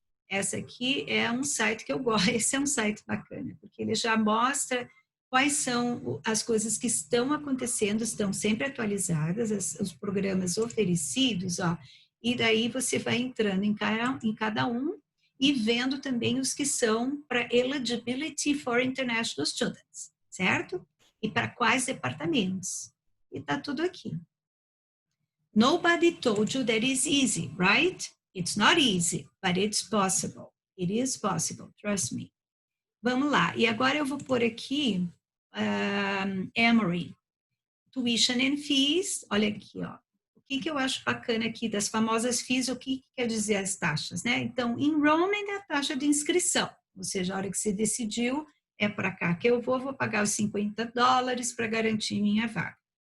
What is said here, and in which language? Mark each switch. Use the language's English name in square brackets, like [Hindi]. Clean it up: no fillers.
[Portuguese] Essa aqui é um site que eu gosto, esse é um site bacana, porque ele já mostra quais são as coisas que estão acontecendo, estão sempre atualizadas, os programas oferecidos, ó, e daí você vai entrando em cada um e vendo também os que são para eligibility for international students, certo? E para quais departamentos. E tá tudo aqui. [English] Nobody told you that it's easy, right? It's not easy, but it's possible. It is possible, trust me. [Portuguese] Vamos lá. E agora eu vou pôr aqui Emory. Tuition and fees. Olha aqui, ó. O que eu acho bacana aqui das famosas fees, o que quer dizer as taxas, né? Então, enrollment é a taxa de inscrição. Ou seja, a hora que você decidiu, é para cá que eu vou pagar os $50 para garantir minha vaga.